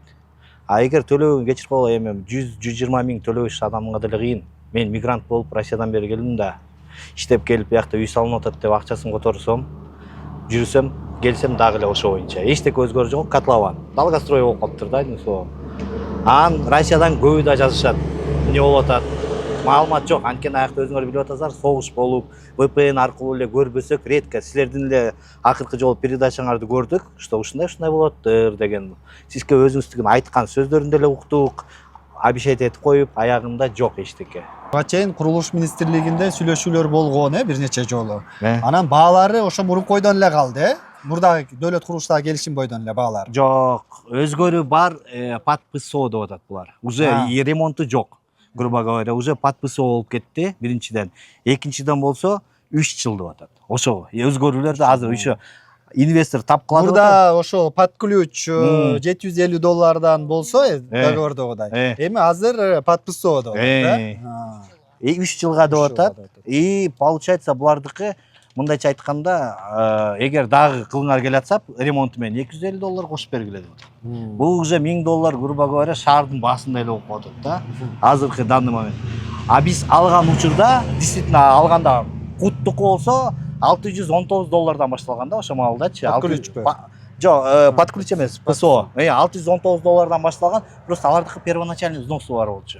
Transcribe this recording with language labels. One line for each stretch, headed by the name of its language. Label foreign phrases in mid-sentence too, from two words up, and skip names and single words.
Kyrgyz: А эгер төлөөгүн кечирип койгон эми 100-120 миң төлөбөш адамга деле кыйын. Мен мигрант болуп Россиядан бери келдим да. Иштеп келип биякта үй салынып атат деп акчасын которсом, жүрсөм, келсем дагы эле ошо боюнча. Эчтеке өзгөрүш жок, котлован. Долгострой болуп калыптыр да,
Russian: одним словом.
Kyrgyz: Россиядан көбү да жазышат. Эмне болуп атат? Маалымат жок. Анткени аякта өзүңөр билип атасыздар, согуш болуп, VPN аркылуу эле көрбөсөк, редко силердин эле акыркы жолу передачаңарды көрдүк, что ушундай болоттур деген. Сизге өзүңүздүн айткан сөздөрүндө эле уктук. Обещать этип коюп, аягында жок эчтеке. Буга чейин курулуш министрлигинде сүйлөшүүлөр болгон, бир нече жолу. Анан Анан баалары ошо мурункойдон эле калды, Мурдагы дөөлөт курулуштагы келишим бойдон эле баалар. Жок, өзгөрүү бар, подписоо деп атат булар. Уже ремонту жок.
Russian: Грубо говоря,
Kyrgyz: уже подписоо болуп кетти, биринчиден. Экинчиден болсо 3 жыл деп атат. Ошо өзгөрүүлөрдү азыр еще инвестор тапкылап атат. Мурда ошо
Russian: под ключ
Kyrgyz: $750 болсо договордогудай. Эми азыр подписоо деп атат, да? 3 жылга деп атат.
Russian: И получается
Kyrgyz: булардыкы мындайча айтканда, эгер дагы кылыңар келатса, ремонту менен $250 кошуп бергиле деп. Бул уже $1000,
Russian: грубо говоря,
Kyrgyz: шаардын баасында эле болуп атат да. Азыркы
Russian: данный момент.
Kyrgyz: А биз алган учурда, действительно алганда куттуку болсо $619 башталган да ошо маалдачы.
Russian: Под ключпу?
Kyrgyz: Жок,
Russian: под ключ
Kyrgyz: эмес, ПСО. $619 башталган, просто алардыкы
Russian: первоначальный взносу
Kyrgyz: бар болчу.